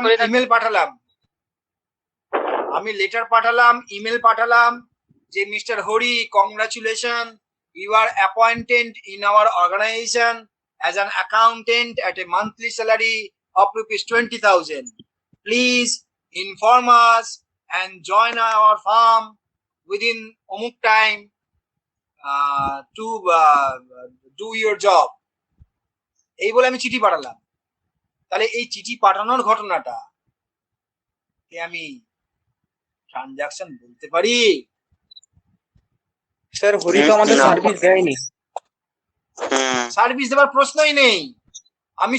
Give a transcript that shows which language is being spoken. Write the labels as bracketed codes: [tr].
[bn] appoint করে থাকি। Email পাঠালাম, আমি লেটার পাঠালাম, ইমেল পাঠালাম যে [en] Mister Hari, congratulation, you are appointed in our organization as an accountant at a monthly salary of rupees 20,000. Please inform us and join our firm within omuk time to do your job. [bn] এই বলে আমি চিঠি পাঠালাম। তাহলে এই চিঠি পাঠানোর ঘটনাটা কে আমি ট্রানজাকশন বলতে পারি? স্যার হরি তো আমাদের না। সার্ভিস দেয়নি। সার্ভিস দেওয়ার প্রশ্নই নেই, আমি